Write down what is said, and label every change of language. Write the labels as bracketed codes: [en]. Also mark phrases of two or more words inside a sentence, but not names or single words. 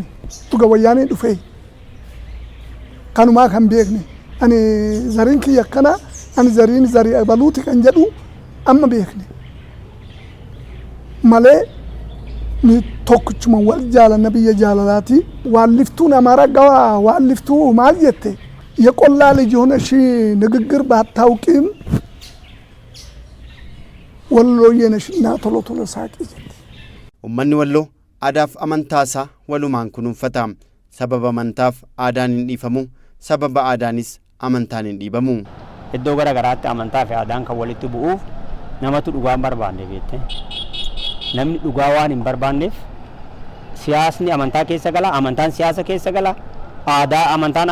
[om] Tuga wayyaanee dhufee kanumaa kan beekne ani zariin kiyya kana ani zariin zarii baluuti kan jedhu amma beekne malee ni tokkichuma wal jaalanna biyya jaalalaati waan liftuun amaara gawa waan liftuu maal jette [am] የቆላ ልጅ ሆነሽ ንግግር ባታውቂም ወሎዬ ነሽና ቶሎ ቶሎ ሳቂ ጀት [om] ummanni walloo aadaaf amantaasaa walumaan kunuunfata sababa amantaaf aadaan hin dhiifamu sababa aadaanis amantaan hin dhiibamu iddoo gara garaatti amantaa fi aadaan kan walitti bu'uuf namatu dhugaa hin barbaanne beekte namni dhugaa waan hin barbaanneef siyaasni amantaa keessa gala amantaan siyaasa keessa gala aadaa amantaan